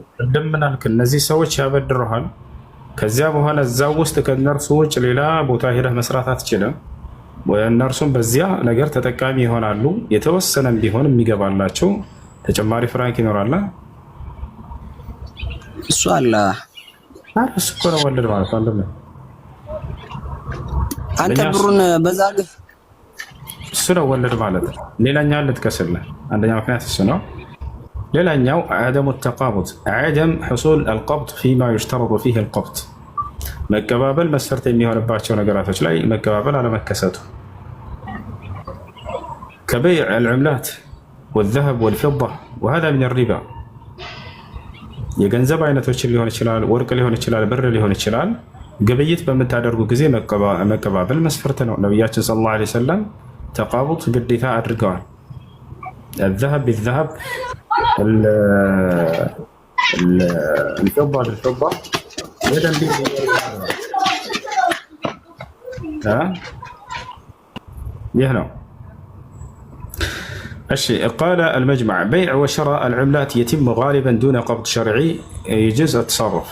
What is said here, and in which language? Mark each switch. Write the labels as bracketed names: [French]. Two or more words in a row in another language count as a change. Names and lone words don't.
[Amharic] እንደምናልክ እነዚህ ሰዎች ያበድሩሃል። ከዚያ በኋላ እዛው ውስጥ ከነርሱ ውጭ ሌላ ቦታ ሄደህ መስራት አትችልም። እነርሱም በዚያ ነገር ተጠቃሚ ይሆናሉ። የተወሰነም ቢሆን የሚገባላቸው ተጨማሪ ፍራንክ ይኖራል። እሱ አለ እሱ እኮ ነው ወለድ ማለት ነው። አንተ ብሩን በዛ እሱ ነው ወለድ ማለት ነው። ሌላኛው ልትከስልህ አንደኛው ምክንያት እሱ ነው። ሌላኛው [Arabic] عدم التقابض عدم حصول القبض فيما يشترط فيه القبض [Amharic] መቀባበል መስፈርት የሚሆንባቸው ነገራቶች ላይ መቀባበል አለመከሰቱ [Arabic] كبيع العملات والذهب والفضة وهذا من الربا [Amharic] የገንዘብ አይነቶችን ሊሆን ይችላል፣ ወርቅ ሊሆን ይችላል፣ ብር ሊሆን ይችላል። ግብይት በምታደርጉ ጊዜ መቀባበል መስፈርት ነው። ነብያችን [Arabic] صلى الله عليه وسلم [Amharic] ተቃቡጥ ግዴታ አድርገዋል። [Arabic] الذهب بالذهب الفضة بالفضة يدا بيد يهنا. الشيء قال المجمع: بيع وشراء العملات يتم غالبا دون قبض شرعي يجوز التصرف.